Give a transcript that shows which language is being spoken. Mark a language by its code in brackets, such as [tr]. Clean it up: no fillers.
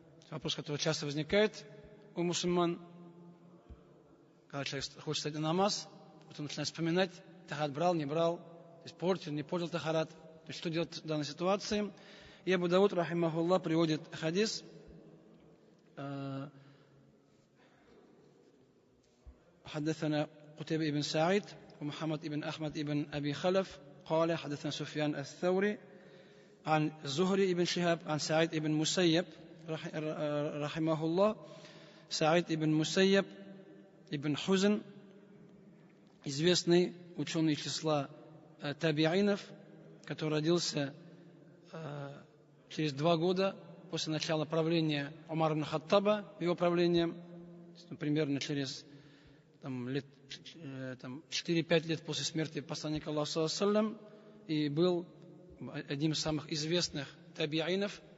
[ru] Вопрос, который часто возникает у мусульман, когда человек хочет стать на намаз, потом начинает вспоминать, тахарат брал, не брал, то есть портил, не портил тахарат. То есть, что делать в данной ситуации? И Абу Дауд, рахимахуллах, приводит хадис. [ar] حدثنا قتيبة بن سعيد ومحمد بن أحمد بن أبي خلف قال حدثنا سفيان الثوري عن الزهري بن شهاب عن سعيد بن مسيب رحمه الله. [ru] Саид ибн Мусайяб ибн Хузн, известный ученый числа табиинов, который родился через 2 года после начала правления Умара ибн Хаттаба, его правлением, примерно через 4-5 лет после смерти посланника Аллаха саллаллаху алейхи ва саллям, и был одним из самых известных табиинов.